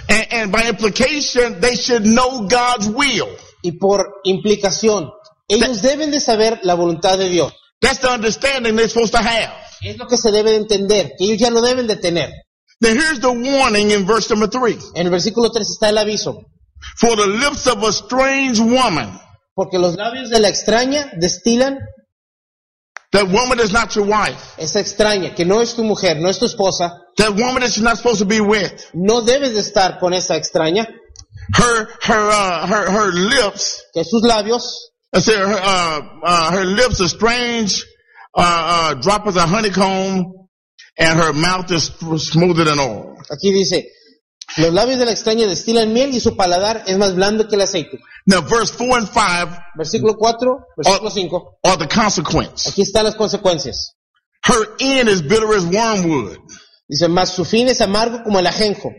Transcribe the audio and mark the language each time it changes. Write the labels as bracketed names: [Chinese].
[English] And by implication, they should know God's will. [Spanish] Y por implicación, ellos deben de saber la voluntad de Dios. [English] That's the understanding they're supposed to have. [Spanish] Es lo que se debe de entender, que ellos ya lo deben de tener. [English] Now here's the warning in verse number 3. [Spanish] En el versículo 3 está el aviso. [English] For the lips of a strange woman. [Spanish] Porque los labios de la extraña destilan. [English] That woman is not your wife. [Spanish] Esa extraña, que no es tu mujer, no es tu esposa. [English] That woman that you're not supposed to be with. [Spanish] No debes de estar con esa extraña. [English] Her lips. [Spanish] Que sus labios. [English] I said her lips are strange. Droppers of honeycomb, and her mouth is smoother than oil. [Spanish] Aquí dice, los labios de la extraña destilan miel y su paladar es más blando que el aceite. [English] Now verse 4 and 5. [Spanish] Versículo 4, versículo 5. [English] Are the consequences. [Spanish] Aquí están las consecuencias. [English] Her end is bitter as wormwood. [Spanish] Dice, más su fin es amargo como el ajenjo.